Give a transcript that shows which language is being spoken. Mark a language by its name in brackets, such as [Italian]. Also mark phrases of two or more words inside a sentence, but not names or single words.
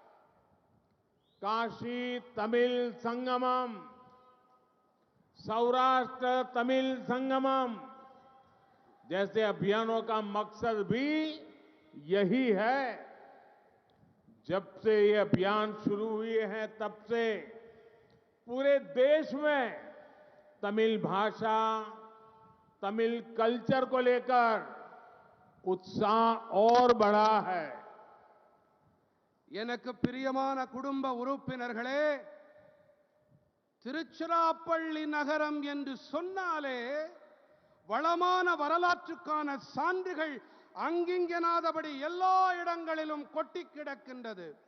[Hindi] काशी तमिल संगमम, सौराष्ट्र तमिल संगमम जैसे अभियानों का मकसद भी यही है। जब से ये अभियान शुरू हुए हैं तब से पूरे देश में तमिल भाषा, तमिल कल्चर को लेकर उत्साह और बढ़ा है। [Tamil] எனக்கு பிரியமான குடும்ப உறுப்பினர்களே, திருச்சிராப்பள்ளி நகரம் என்று சொன்னாலே வளமான வரலாற்றுக்கான சான்றுகள் அங்கிங்கெனாதபடி எல்லா இடங்களிலும் கொட்டி கிடக்கின்றது.